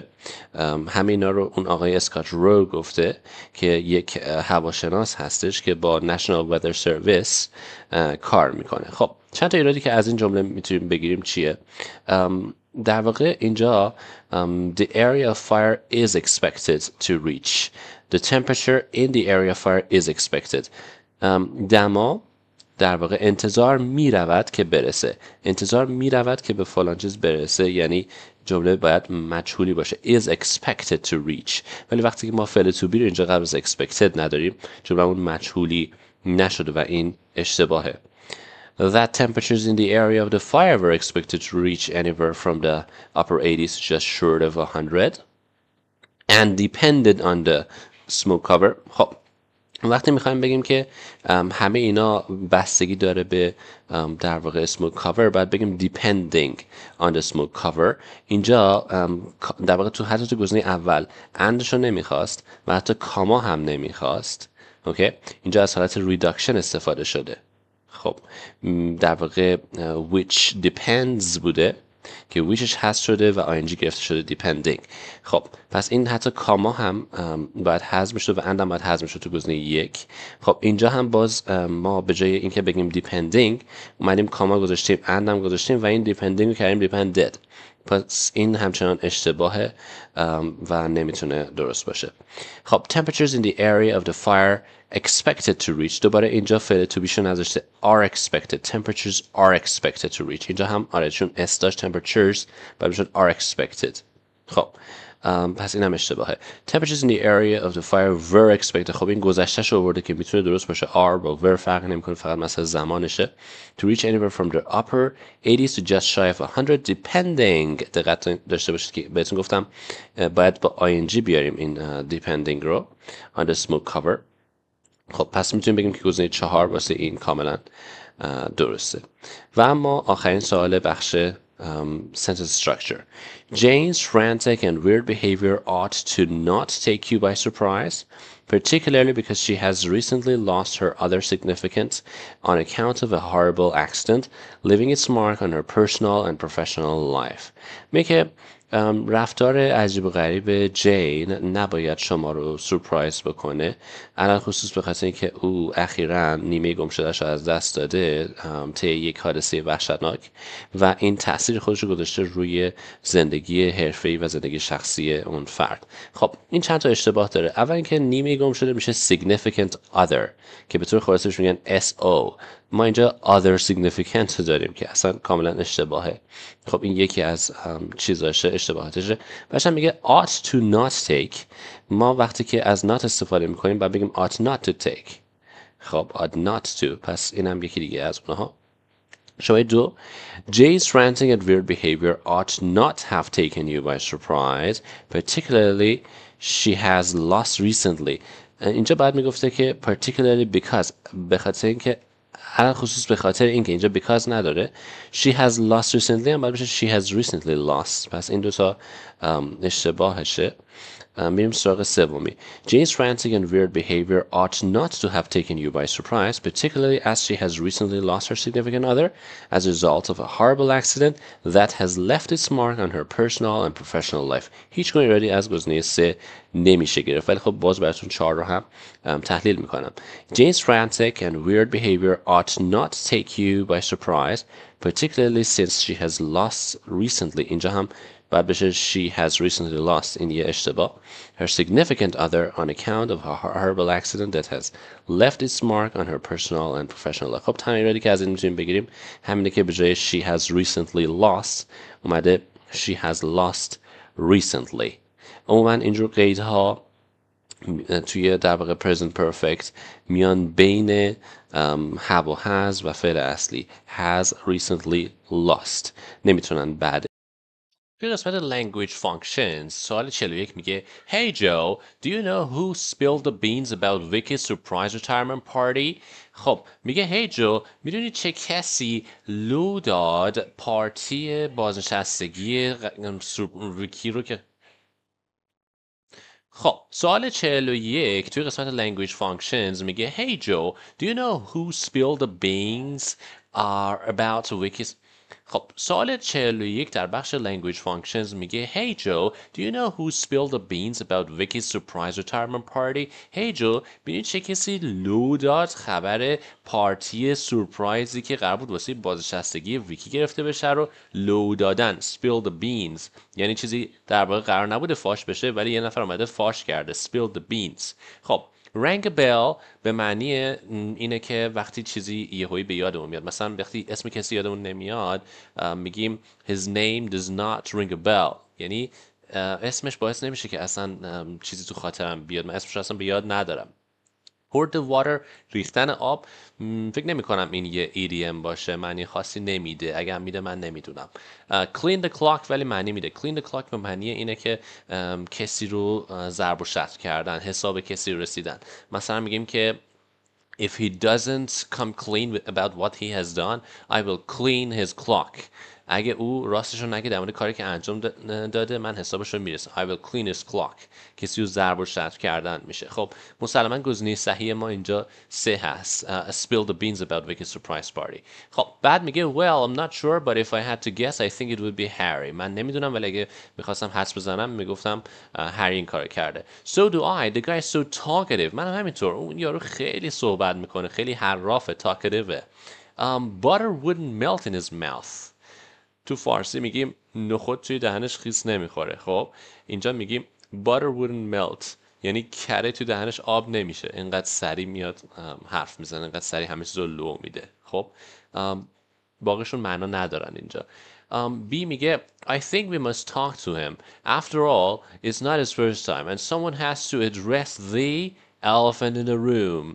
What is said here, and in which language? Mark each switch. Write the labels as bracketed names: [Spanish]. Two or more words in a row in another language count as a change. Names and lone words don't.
[Persian] همه اینا رو اون آقای اسکات رو گفته که یک هواشناس هستش که با National Weather Service کار میکنه. خب چند تا ایرادی که از این جمله میتونیم بگیریم چیه؟ در واقع اینجا [English] the area of fire is expected to reach. The temperature in the area of fire is expected. [Persian] دما در واقع انتظار می رود که برسه، انتظار می رود که به فلان چیز برسه، یعنی جمله باید مجهولی باشه [English] is expected to reach. [Persian] ولی وقتی که ما فعل [English] to be [Persian] رو اینجا قبل از expected نداریم جمله اون مجهولی نشده و این اشتباهه. [English] That temperatures in the area of the fire were expected to reach anywhere from the upper 80s just short of 100 and depended on the smoke cover. [Persian] خب وقتی میخوایم بگیم که همه اینا بستگی داره به در واقع [English] smoke cover [Persian] باید بگیم [English] depending on the smoke cover. [Persian] اینجا در واقع حتی تو گزینه اول اندشو نمیخواست و حتی کاما هم نمیخواست. اوکی؟ اینجا از حالت reduction استفاده شده. خب در واقع [English] which depends [Persian] بوده که whichش هست شده و ing گرفته شده depending. خب پس این حتی کاما هم باید حذف میشد و اند هم باید حذف میشد تو گزینه 1. خب اینجا هم باز ما به جای اینکه بگیم depending اومدیم کاما گذاشتیم اند هم گذاشتیم و این depending رو کردیم depended. پس این همچنان اشتباهه و نمیتونه درست باشه. [English] خب temperatures in the area of the fire expected to reach. [Persian] دوباره اینجا فعل [English] to be [Persian] شو نذاشته [English] are expected. temperatures are expected to reach. [Persian] اینجا هم آره چون s داشت temperatures باید بشد [English] are expected. [Persian] خب پس این هم اشتباهه. [English] temperatures in the area of the fire were expected. [Persian] خب این گذشتهش آورده که میتونه درست باشه. are با were فرق نمیکنه فقط مثلا زمانشه. [English] to reach anywhere from the upper 80s to just shy of 100 depending. [Persian] دقت داشته باشید که بهتون گفتم باید با ing بیاریم این depending رو [English] on the smoke cover. [Persian] خب پس میتونیم بگیم که گزینه 4 واسه این کاملا درسته. و اما آخرین سوال بخش [English] sentence structure. Jane's frantic and weird behavior ought to not take you by surprise, particularly because she has recently lost her other significance on account of a horrible accident, leaving its mark on her personal and professional life. [Persian] میگه رفتار عجیب و غریب جین نباید شما رو سورپرایز بکنه، علل خصوص به خاطر اینکه او اخیراً نیمه گم شده‌اش از دست داده طی یک حادثه وحشتناک و این تأثیر خودش رو گذاشته روی زندگی حرفه‌ای و زندگی شخصی اون فرد. خب این چند تا اشتباه داره. اول اینکه نیمه گم شده میشه [English] significant other [Persian] که به طور خلاصه میگن SO. ما اینجا [English] other significant [Persian] داریم که اصلا کاملا اشتباهه. خب این یکی از چیزاشه اشتباهاتشه. بعدش میگه [English] ought to not take. [Persian] ما وقتی که از not استفاده میکنیم باید بگیم [English] ought not to take. خب ought not to. [Persian] پس اینم یکی دیگه از اونها. شماره 2 [English] Jay's ranting and weird behavior ought not have taken you by surprise, particularly she has lost recently. [Persian] اینجا باید میگفته که [English] particularly because [Persian] به خاطر اینکه علل خصوص به خاطر اینکه اینجا because نداره [English] she has lost recently [Persian] هم باید بشه [English] she has recently lost. [Persian] پس این دوتا اشتباهشه. میریم سراغ سومی. [English] Jane's frantic and weird behavior ought not to have taken you by surprise, particularly as she has recently lost her significant other as a result of a horrible accident that has left its mark on her personal and professional life. [Persian] هیچ گونه ایرادی از گزینه 3 نمیشه گرفت، ولی خب باز براتون 4 رو هم تحلیل میکنم. [English] Jane's frantic and weird behavior ought not take you by surprise, particularly since she has lost recently. [Persian] اینجا هم بعد بشه [English] she has recently lost. [Persian] این یه اشتباه. [English] Her significant other on account of a horrible accident that has left its mark on her personal and professional life. [Persian] خب تنها ایرادی که از این میتونیم بگیریم همینه که به جای [English] she has recently lost [Persian] اومده [English] she has lost recently. [Persian] عموما اینجور قیدها توی در واقع [English] present perfect [Persian] میان بین have و has و فعل اصلی. [English] has recently lost [Persian] نمیتونن بعد. توی قسمت [English] language functions [Persian] سوال 41 میگه [English] Hey Joe, do you know who spilled the beans about Vicky's surprise retirement party? [Persian] خب میگه [English] Hey Joe, [Persian] میدونی چه کسی لو داد پارتی بازنشستگی ویکی رو که خب سوال 41 توی قسمت [English] language functions میگه Hey Joe, do you know who spilled the beans about Vicky's [Persian] خب سوال 41 در بخش [English] language functions میگه Hey Joe, do you know who spilled the beans about Vicky's surprise retirement party? Hey Joe, [Persian] ببین چه کسی لو داد خبر پارتی سورپرایزی که قرار بود واسه بازنشستگی ویکی گرفته بشه رو لو دادن. [English] Spill the beans [Persian] یعنی چیزی در واقع قرار نبوده فاش بشه ولی یه نفر اومده فاش کرده. [English] Spill the beans. [Persian] خب [English] rang a bell [Persian] به معنی اینه که وقتی چیزی یهویی به یادمون میاد، مثلا وقتی اسم کسی یادمون نمیاد میگیم [English] his name does not ring a bell، [Persian] یعنی اسمش باعث نمیشه که اصلا چیزی تو خاطرم بیاد، من اسمش اصلا به یاد ندارم. [English] pour the water [Persian] ریختن آب فکر نمی کنم این یه EDM باشه، معنی خاصی نمیده، اگر میده من نمیدونم. [English] clean the clock [Persian] ولی معنی میده. [English] clean the clock [Persian] به معنی اینه که کسی رو ضرب و شتم کردن، حساب کسی رو رسیدن. مثلا میگیم که [English] if he doesn't come clean about what he has done, I will clean his clock. [Persian] اگه او راستش رو نگه در مورد کاری که انجام داده، من حسابش رو میرسم. [English] I will clean his clock. [Persian] کسی رو ضرب و شتم کردن میشه. خب مسلما گزینه صحیح ما اینجا 3 هست. [English] Spill the beans about Vicky's surprise party. خب بعد میگه well I'm not sure but if I had to guess I think it would be Harry. [Persian] من نمیدونم ولی اگه میخواستم حدس بزنم میگفتم هری این کار کرده. [English] So do I. The guy is so talkative. [Persian] منم همینطور. اون یارو خیلی صحبت میکنه، خیلی حرافه، talkative. [English] Butter wouldn't melt in his mouth. [Persian] تو فارسی میگیم نخود توی دهنش خیس نمیخوره. خب اینجا میگیم [English] butter wouldn't melt، [Persian] یعنی کره توی دهنش آب نمیشه، اینقدر سریع میاد حرف میزنه، اینقدر سریع همه چیز رو لو میده. خب باقیشون معنا ندارن اینجا. [English] B میگه I think we must talk to him. After all, it's not his first time and someone has to address the elephant in the room.